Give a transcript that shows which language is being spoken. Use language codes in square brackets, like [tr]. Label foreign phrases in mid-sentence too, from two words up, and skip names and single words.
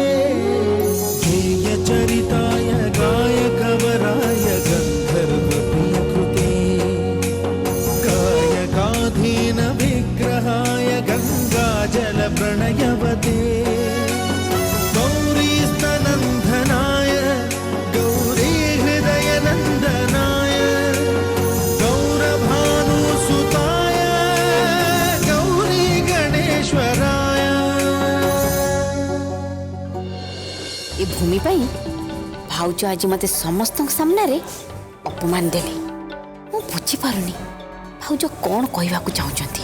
[sa] गेयचरिताय गायकवराय गन्धर्वप्रियकृते गायकाधीन विग्रहाय गङ्गाजलप्रणयवते गौरीस्तनन्दनाय गौरीहृदयनन्दनाय गौरभानुसुताय गौरी गणेश्वराय। [or] ଏ ଭୂମି ପାଇଁ ଭାଉଜ ଆଜି ମତେ ସମସ୍ତ ସାମ୍ନା ରେ ଅପମାନ ଦେଲେ। ମୁଁ ବୁଝି ପାରୁନି ଭାଉଜ କଣ କହିବାକୁ ଚାହୁଁଛନ୍ତି।